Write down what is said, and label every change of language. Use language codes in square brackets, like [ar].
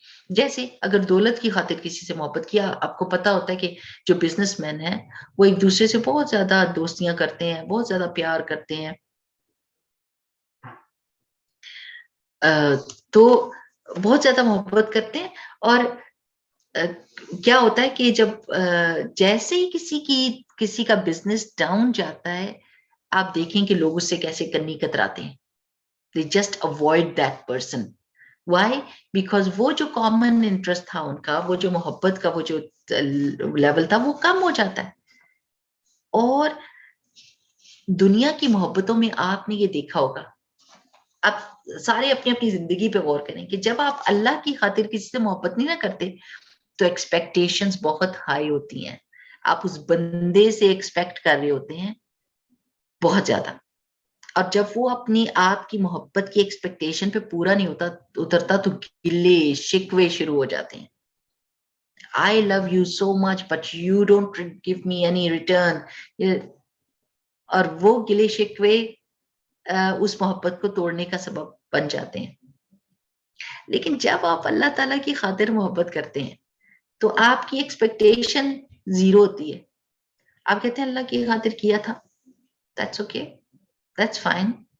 [ur] جیسے اگر دولت کی خاطر کسی سے محبت کیا, آپ کو پتا ہوتا ہے کہ جو بزنس مین ہے وہ ایک دوسرے سے بہت زیادہ دوستیاں کرتے ہیں, بہت زیادہ پیار کرتے ہیں, تو بہت زیادہ محبت کرتے ہیں. اور کیا ہوتا ہے کہ جب جیسے ہی کسی کا بزنس ڈاؤن جاتا ہے, آپ دیکھیں کہ لوگ اس سے کیسے کنی کتراتے ہیں. [en] they just avoid that person. why? [ur] because وہ جو کامن انٹرسٹ تھا ان کا, وہ جو محبت کا وہ جو لیول تھا وہ کم ہو جاتا ہے. اور دنیا کی محبتوں میں آپ نے یہ دیکھا ہوگا, آپ سارے اپنی اپنی زندگی پہ غور کریں کہ جب آپ اللہ کی خاطر کسی سے محبت نہیں نہ کرتے تو ایکسپیکٹیشنز بہت ہائی ہوتی ہیں. آپ اس بندے سے ایکسپیکٹ کر رہے ہوتے ہیں بہت زیادہ, اور جب وہ اپنی آپ کی محبت کی ایکسپیکٹیشن پہ پورا نہیں اترتا تو گلے شکوے شروع ہو جاتے ہیں. [en] I love you so much but you don't give me any return. [ur] اور وہ گلے شکوے اس محبت کو توڑنے کا سبب بن جاتے ہیں. لیکن جب آپ اللہ تعالیٰ کی خاطر محبت کرتے ہیں تو آپ کی ایکسپیکٹیشن زیرو ہوتی ہے. آپ کہتے ہیں اللہ کی خاطر کیا تھا, [en] that's okay, that's fine.